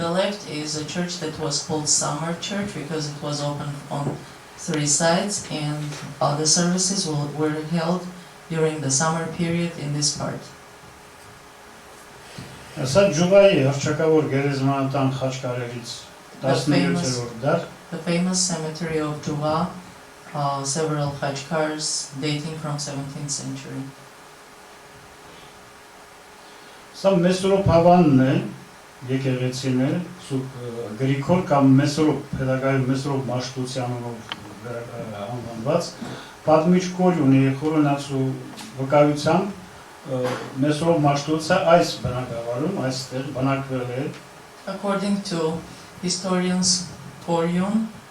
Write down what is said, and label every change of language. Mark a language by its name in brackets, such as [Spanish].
[English] the left is a church that was called Summer Church because it was open on 3 sides, and other services were held during the summer period in this part. [Armenian] Սա Ջուղայի հռչակավոր գերեզմանատան խաչքարերից 17-րդ դար, [English] The famous cemetery of Juva, several khachkars dating from 17th century. [Armenian] Սա Մեսրոպ Հավանն է, եկեղեցին է, Սուրբ Գրիգոր կամ Մեսրոպ, Փեդագայում Մեսրոպ Մաշտոցյանով անվանված, պատմիչ կոր ունի խորոնացու վկայությամբ Մեսրոպ Մաշտոցը այս բնակավարում, այստեղ բնակվել է [English] According to historians Koryun,